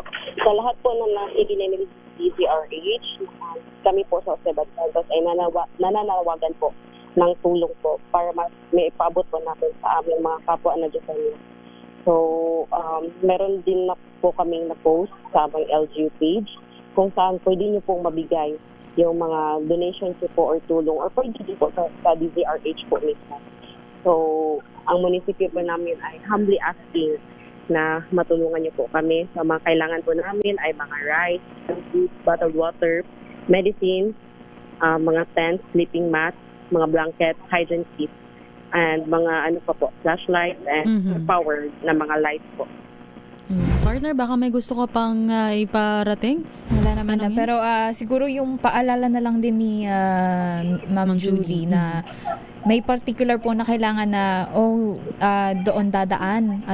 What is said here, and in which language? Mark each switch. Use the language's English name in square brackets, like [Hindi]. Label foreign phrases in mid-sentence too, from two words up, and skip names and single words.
[Filipino] Sa lahat po ng nakikinig ng DZRH, kami po sa Jose Abad Santos ay nananawagan po ng tulong po para may ipaabot po natin sa aming mga kapwa na Diyosanyo. So, meron din na po kaming na-post sa aming LGU page kung saan pwede niyo pong mabigay yung mga donations po or tulong or pwede din po sa DZRH po mismo. So, ang munisipyo po namin ay [English] humbly asking [Filipino] na matulungan niyo po kami sa mga kailangan po namin ay mga [English] rice, food, bottled water, medicine, [Filipino] mga [English] tents, sleeping mats, mga blankets, hygiene kits, and mga flashlights and powered na mga lights po. [Filipino] Partner, baka may gusto ka pang iparating? Wala naman na. Pero siguro yung paalala na lang din ni Ma'am Julie na may particular po na kailangan na doon dadaan.